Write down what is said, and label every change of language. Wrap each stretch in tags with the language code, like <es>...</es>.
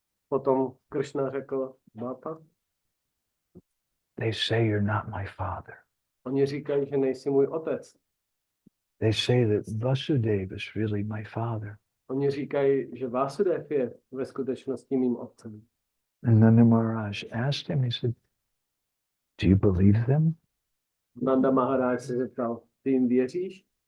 <cs>Potom Krishna řekl: Bappa,</cs> <en>They say you're not my father.</en> <cs>oni říkají, že nejsi můj otec.</cs> <en>They say that Vasudeva is really my father.</en> <cs>Oni říkají, že Vasudev je ve skutečnosti mým otcem.</cs> <en>And Nanda Maharaj asked him, he said, do you believe them?</en> <cs>Nanda Maharaj se zeptal: ty jim věříš?</cs>